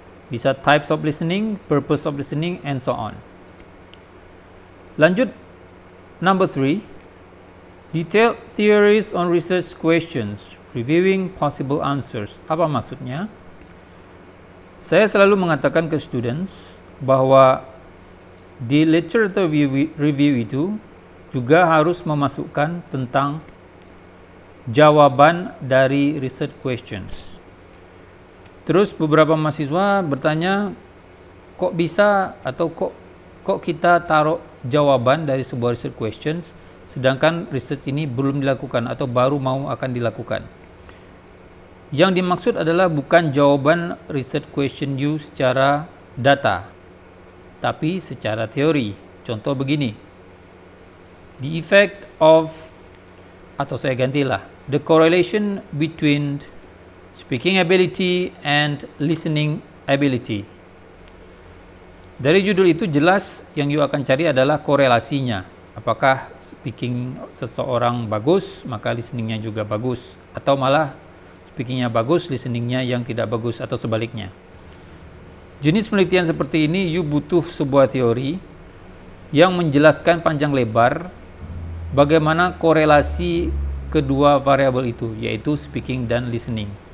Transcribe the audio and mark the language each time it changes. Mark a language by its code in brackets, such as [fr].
[en] Bisa types of listening, purpose of listening, and so on. Lanjut number 3, detailed theories on research questions, reviewing possible answers. [id] Apa maksudnya? Saya selalu mengatakan ke students bahwa di literature review itu juga harus memasukkan tentang jawaban dari research questions. Terus beberapa mahasiswa bertanya, kok bisa atau kok kita taruh jawaban dari sebuah research questions sedangkan research ini belum dilakukan atau baru mau akan dilakukan. Yang dimaksud adalah bukan jawaban research question you secara data, tapi secara teori. [en] Contoh begini, the effect of, atau saya gantilah, the correlation between speaking ability and listening ability. [id] Dari judul itu jelas yang you akan cari adalah korelasinya. Apakah speaking seseorang bagus, maka listeningnya juga bagus, atau malah speakingnya bagus, listeningnya yang tidak bagus, atau sebaliknya. Jenis penelitian seperti ini you butuh sebuah teori yang menjelaskan panjang lebar bagaimana korelasi kedua variabel itu, yaitu speaking dan listening.